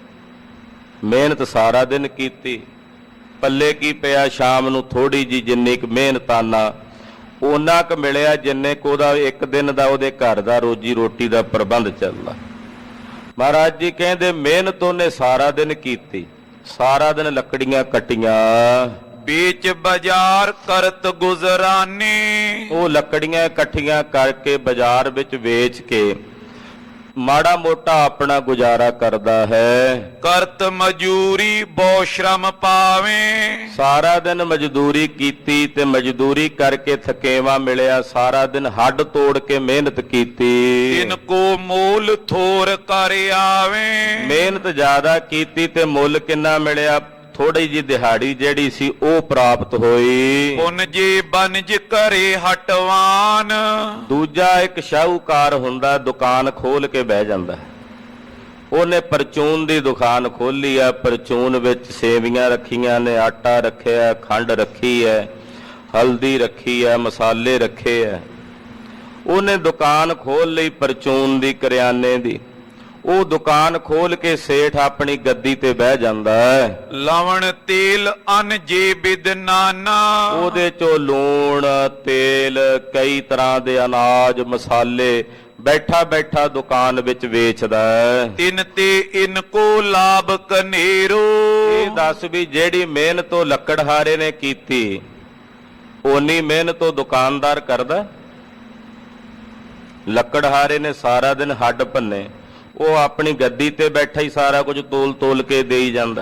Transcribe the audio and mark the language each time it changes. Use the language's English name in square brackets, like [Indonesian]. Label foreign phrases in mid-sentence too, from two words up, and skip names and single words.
[Punjabi] ਮਿਹਨਤ ਸਾਰਾ ਦਿਨ ਕੀਤੀ, ਪੱਲੇ ਕੀ ਪਿਆ? ਸ਼ਾਮ ਨੂੰ ਥੋੜੀ ਜੀ ਜਿੰਨੀ ਕੁ ਮਿਹਨਤਾਨਾ ਓਨਾ ਕੁ ਮਿਲਿਆ ਜਿੰਨੇ ਕੁ ਉਹਦਾ ਇੱਕ ਦਿਨ ਦਾ ਉਹਦੇ ਘਰ ਦਾ ਰੋਜੀ ਰੋਟੀ ਦਾ ਪ੍ਰਬੰਧ ਚੱਲਦਾ। ਮਹਾਰਾਜ ਜੀ ਕਹਿੰਦੇ ਮਿਹਨਤ ਉਹਨੇ ਸਾਰਾ ਦਿਨ ਕੀਤੀ, ਸਾਰਾ ਦਿਨ ਲੱਕੜੀਆਂ ਕੱਟੀਆਂ, [Hindi] बीच बाजार करत गुजरानी। [Punjabi] ਉਹ ਲੱਕੜੀਆਂ ਇਕੱਠੀਆਂ ਕਰਕੇ ਬਾਜ਼ਾਰ ਵਿੱਚ ਵੇਚ ਕੇ ਮਾੜਾ ਮੋਟਾ ਆਪਣਾ ਗੁਜ਼ਾਰਾ ਕਰਦਾ ਹੈ। [Hindi] करत मजूरी बहु श्रम पावे। [Punjabi] ਸਾਰਾ ਦਿਨ ਮਜ਼ਦੂਰੀ ਕੀਤੀ ਤੇ ਮਜ਼ਦੂਰੀ ਕਰਕੇ ਥਕੇਵਾ ਮਿਲਿਆ, ਸਾਰਾ ਦਿਨ ਹੱਡ ਤੋੜ ਕੇ ਮਿਹਨਤ ਕੀਤੀ। [Hindi] इनको मूल थोर कर आवे। [Punjabi] ਮਿਹਨਤ ਜ਼ਿਆਦਾ ਕੀਤੀ ਤੇ ਮੁੱਲ ਕਿੰਨਾ ਮਿਲਿਆ? ਥੋੜੀ ਜੀ ਦਿਹਾੜੀ ਜਿਹੜੀ ਸੀ ਉਹ ਪ੍ਰਾਪਤ ਹੋਈ। [Hindi] पुनजे बनज करे हटवान। [Punjabi] ਦੂਜਾ ਇੱਕ ਸ਼ਾਹੂਕਾਰ ਹੁੰਦਾ, ਦੁਕਾਨ ਖੋਲ ਕੇ ਬਹਿ ਜਾਂਦਾ। ਉਹਨੇ ਪਰਚੂਨ ਦੀ ਦੁਕਾਨ ਖੋਲੀ ਆ, ਪਰਚੂਨ ਵਿੱਚ ਸੇਵੀਆਂ ਰੱਖੀਆਂ ਨੇ, ਆਟਾ ਰੱਖਿਆ, ਖੰਡ ਰੱਖੀ ਹੈ, ਹਲਦੀ ਰੱਖੀ ਹੈ, ਮਸਾਲੇ ਰੱਖੇ ਹੈ। ਉਹਨੇ ਦੁਕਾਨ ਖੋਲ ਲਈ ਪਰਚੂਨ ਦੀ, ਕਰਿਆਨੇ ਦੀ। ਉਹ ਦੁਕਾਨ ਖੋਲ ਕੇ ਸੇਠ ਆਪਣੀ ਗੱਦੀ ਤੇ ਬਹਿ ਜਾਂਦਾ ਹੈ। [Hindi] लवण तेल अन जे बिद नाना। [Punjabi] ਉਹਦੇ ਚੋਂ ਲੂਣ, ਤੇਲ, ਕਈ ਤਰ੍ਹਾਂ ਦੇ ਅਨਾਜ, ਮਸਾਲੇ ਬੈਠਾ ਬੈਠਾ ਦੁਕਾਨ ਵਿੱਚ ਵੇਚਦਾ ਹੈ। [Hindi] तिन ते इनको लाभ कनेरो। [Punjabi] ਇਹ ਦੱਸ ਵੀ ਜਿਹੜੀ ਮਿਹਨਤ ਉਹ ਲੱਕੜਹਾਰੇ ਨੇ ਕੀਤੀ, ਓਨੀ ਮਿਹਨਤ ਉਹ ਦੁਕਾਨਦਾਰ ਕਰਦਾ? ਲੱਕੜਹਾਰੇ ਨੇ ਸਾਰਾ ਦਿਨ ਹੱਡ ਭੰਨੇ, ਉਹ ਆਪਣੀ ਗੱਦੀ ਤੇ ਬੈਠਾ ਹੀ ਸਾਰਾ ਕੁਝ ਤੋਲ ਤੋਲ ਕੇ ਦੇਈ ਜਾਂਦਾ।